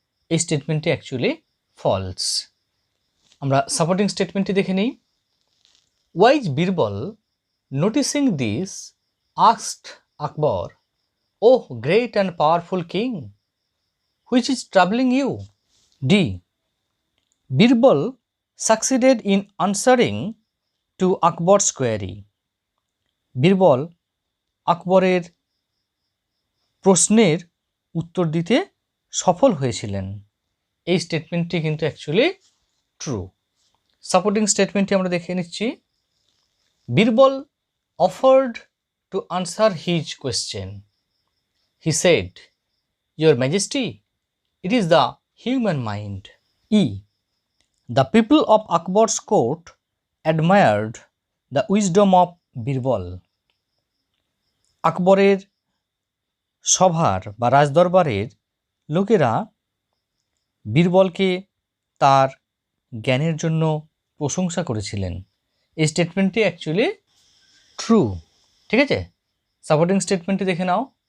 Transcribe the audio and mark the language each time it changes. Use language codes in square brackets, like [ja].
[bn] এই স্টেটমেন্টটি actually false. আমরা supporting স্টেটমেন্টটি দেখে নিই। [en] Wise Birbal noticing this asked Akbar, O great and powerful king, which is travelling you? D. Birbal succeeded in answering to Akbar's query. [bn] Birbal আকবরের প্রশ্নের উত্তর দিতে সফল হয়েছিলেন। এই স্টেটমেন্টটি কিন্তু অ্যাকচুয়ালি ট্রু। সাপোর্টিং স্টেটমেন্টটি আমরা দেখে নিচ্ছি। [en] Birbal offered to answer his question. He said, Your Majesty, it is the human mind. E. The people of Akbar's court admired the wisdom of Birbal. [bn] আকবরের সভার বা রাজদরবারের লোকেরা বীরবলকে তার জ্ঞানের জন্য প্রশংসা করেছিলেন। এই স্টেটমেন্টটি অ্যাকচুয়ালি ট্রু। ঠিক আছে, সাপোর্টিং স্টেটমেন্টটি দেখে নাও।